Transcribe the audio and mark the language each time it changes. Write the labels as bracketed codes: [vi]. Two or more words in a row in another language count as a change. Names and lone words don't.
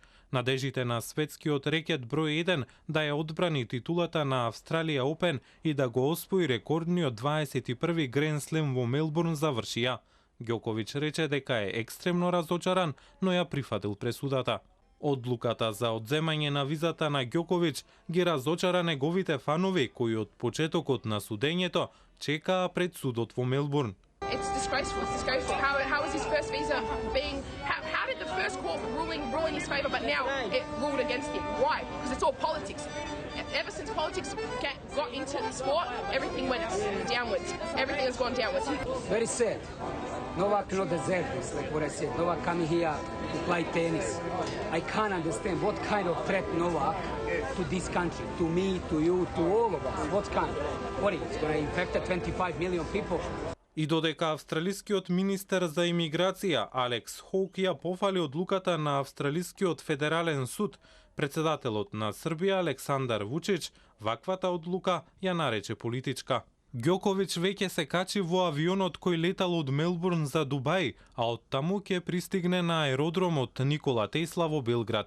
[mk] Надежите на светскиот рекет број 1 да ја одбрани титулата на Австралија Open и да го освои рекордниот 21 Гранд Слем во Мелбурн завршија. Ѓоковиќ рече дека е екстремно разочаран, но ја прифатил пресудата. Одлуката за одземање на визата на Ѓоковиќ ги разочара неговите фанови кои од почетокот на судењето чекаа пред судот во Мелбурн. [en] It's disgraceful. It's disgraceful. How is his first visa being? How did the first court ruling rule in his favour, but now it ruled against him? Why? Because it's all politics. Ever since politics got into the sport, everything went downwards. Everything has gone downwards. Very sad. Novak not deserve this, like what I said. Novak coming here to play tennis. I can't understand what kind of threat Novak to this country, to me, to you, to all of us. What kind? What is going to infect 25 million people? [mk] И додека австралискиот министер за имиграција Алекс Хоук ја пофали одлуката на Австралискиот федерален суд, председателот на Србија Александар Вучич ваквата одлука ја нарече политичка. Ѓоковиќ веќе се качи во авионот кој летал од Мелбурн за Дубај, а од таму ќе пристигне на аеродромот Никола Тесла во Белград.